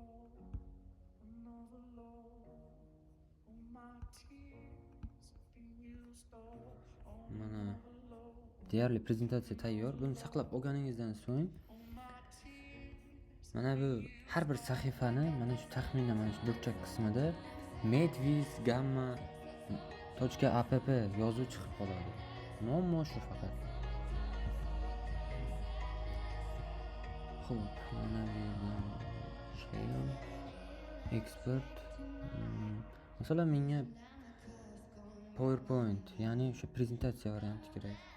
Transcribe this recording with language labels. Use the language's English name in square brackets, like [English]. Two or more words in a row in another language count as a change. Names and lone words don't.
[Uzbek] Mana deyarli prezentatsiya tayyor. Buni saqlab olganingizdan so'ng mana bu har bir sahifani mana shu taxminan mana shu burchak qismida [English] made with gamma.app [Uzbek] yozuv chiqib qoladi. Muammo shu faqat. Xo'p, mana bu yerdan shayam expert. Masalan, menga PowerPoint, ya'ni o'sha prezentatsiya varianti kerak.